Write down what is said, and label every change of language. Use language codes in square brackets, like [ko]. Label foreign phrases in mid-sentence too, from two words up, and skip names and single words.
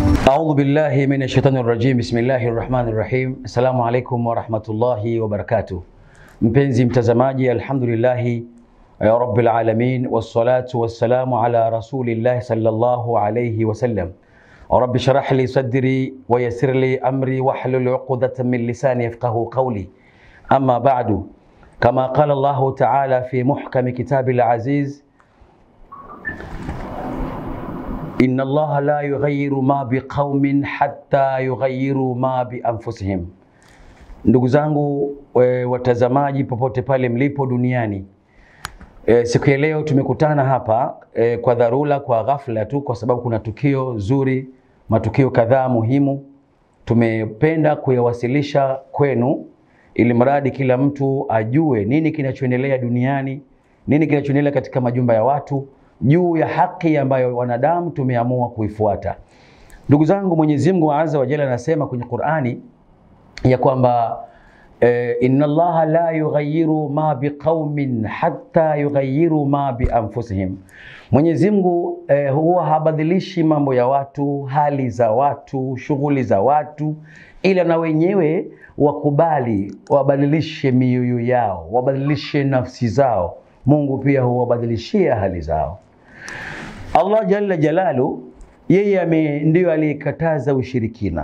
[ar] أعوذ بالله من الشيطان الرجيم. بسم الله الرحمن الرحيم. السلام عليكم ورحمة الله وبركاته. [sw] Mpenzi mtazamaji, [ar] الحمد لله يا رب العالمين والصلاة والسلام على رسول الله صلى الله عليه وسلم. رب اشرح لي صدري ويسر لي أمري واحلل عقدة من لساني يفقهوا قولي. أما بعد كما قال الله تعالى في محكم كتاب العزيز إن الله لا يغير ما بقوم حتى يغيروا ما بأنفسهم. [sw] Ndugu zangu watazamaji popote pale mlipo duniani, siku ya leo tumekutana hapa kwa dharura, kwa ghafla tu, kwa sababu kuna tukio zuri, matukio kadhaa muhimu tumependa kuyawasilisha kwenu, ili mradi kila mtu ajue nini kinachoendelea duniani, nini kinachoendelea katika majumba ya watu, juu ya haki ambayo wanadamu tumeamua kuifuata. Ndugu zangu, Mwenyezi Mungu [ar] عز وجل [sw] anasema kwenye Qur'ani ya kwamba [ar] إن الله لا يغير ما بقوم حتى يغيروا ما بأنفسهم. [sw] Mwenyezi Mungu huwa habadilishi mambo ya watu, hali za watu, shughuli za watu, ila na wenyewe wakubali, wabadilishe mioyo yao, wabadilishe nafsi zao. Mungu pia huwabadilishia hali zao. Allah [ar] جل جلاله, [sw] yeye ndio aliyekataza ushirikina.